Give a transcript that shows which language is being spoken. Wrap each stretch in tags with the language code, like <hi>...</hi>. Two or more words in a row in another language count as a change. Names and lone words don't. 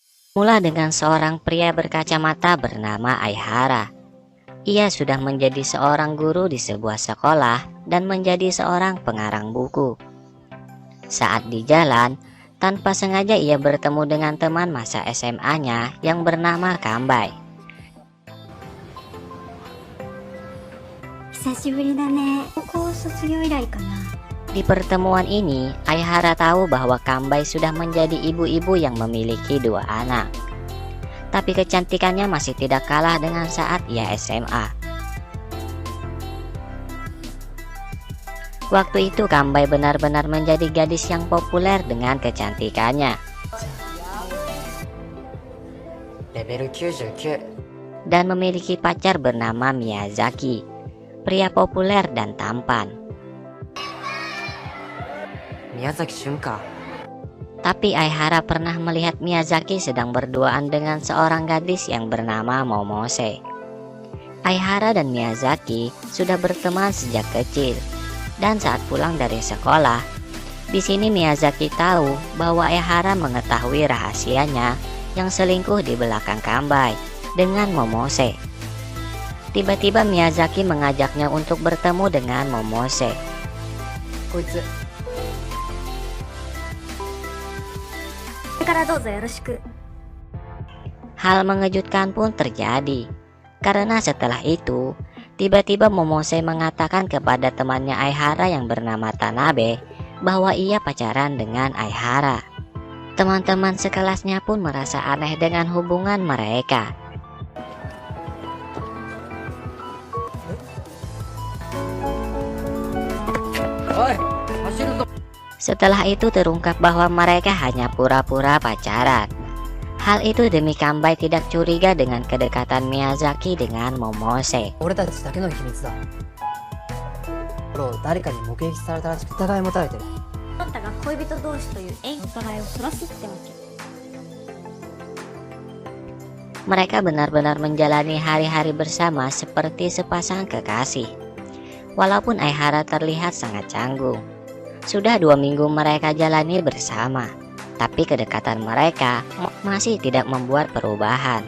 <id>Mula dengan seorang pria berkacamata bernama Aihara. Ia sudah menjadi seorang guru di sebuah sekolah dan menjadi seorang pengarang buku. Saat di jalan, tanpa sengaja ia bertemu dengan teman masa SMA-nya yang bernama Kambai.</id> <ja>久しぶりだね。高校卒業以来かな。</ja> <id>Di pertemuan ini, Aihara tahu bahwa Kambai sudah menjadi ibu-ibu yang memiliki 2 anak. Tapi kecantikannya masih tidak kalah dengan saat ia SMA. Waktu itu Kambai benar-benar menjadi gadis yang populer dengan kecantikannya. Level 99. Dan memiliki pacar bernama Miyazaki, pria populer dan tampan.</id> <ja>宮崎駿か。</ja> <id>Tapi Aihara pernah melihat Miyazaki sedang berduaan dengan seorang gadis yang bernama Momose. Aihara dan Miyazaki sudah berteman sejak kecil, dan saat pulang dari sekolah, di sini Miyazaki tahu bahwa Aihara mengetahui rahasianya yang selingkuh di belakang Kambai dengan Momose. Tiba-tiba Miyazaki mengajaknya untuk bertemu dengan Momose.</id> <ja>こいつこれからどうぞよろしく。</ja> <id>Hal mengejutkan pun terjadi, karena setelah itu, tiba-tiba Momose mengatakan kepada temannya Aihara yang bernama Tanabe bahwa ia pacaran dengan Aihara. Teman-teman sekelasnya pun merasa aneh dengan hubungan mereka. Setelah itu terungkap bahwa mereka hanya pura-pura pacaran. Hal itu demi Kambai tidak curiga dengan kedekatan Miyazaki dengan Momose.</id> <ja>俺たちだけの秘密だ。誰かに目撃されたらしく疑い持たれてる。あんたが恋人同士という縁お互いをそらすってわけ。</ja> <id>Mereka benar-benar menjalani hari-hari bersama seperti sepasang kekasih. Walaupun Aihara terlihat sangat canggung. Sudah 2 minggu mereka jalani bersama, tapi kedekatan mereka masih tidak membuat perubahan.</id>